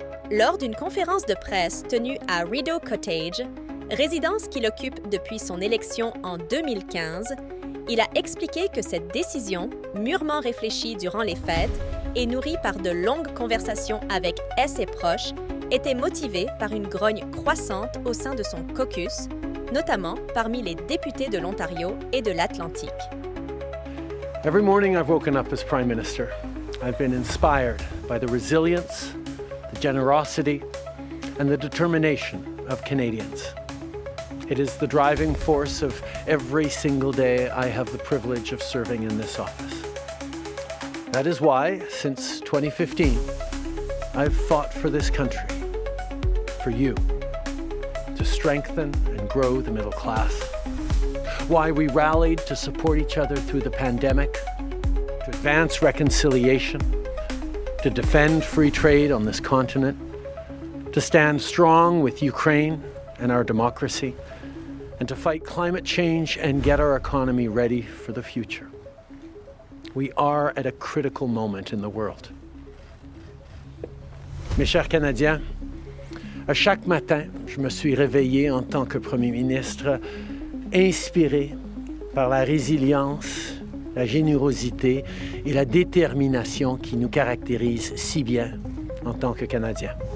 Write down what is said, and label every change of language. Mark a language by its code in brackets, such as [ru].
[fr] Lors d'une conférence de presse tenue à Rideau Cottage, résidence qu'il occupe depuis son élection en 2015, il a expliqué que cette décision, mûrement réfléchie durant les fêtes et nourrie par de longues conversations avec ses proches, était motivée par une grogne croissante au sein de son caucus, notamment parmi les députés de l'Ontario et de l'Atlantique. [en] Every morning I've woken up as Prime Minister. I've been inspired by the resilience, the generosity, and the determination of Canadians. It is the driving force of every single day I have the privilege of serving in this office. That is why, since 2015, I've fought for this country, for you, to strengthen and grow the middle class. Why we rallied to support each other through the pandemic, to advance reconciliation, to defend free trade on this continent, to stand strong with Ukraine and our democracy, and to fight climate change and get our economy ready for the future. We are at a critical moment in the world. [fr] Mes chers Canadiens, à chaque matin, je me suis réveillé en tant que Premier ministre, inspiré par la résilience, la générosité et la détermination qui nous caractérisent si bien en tant que Canadiens.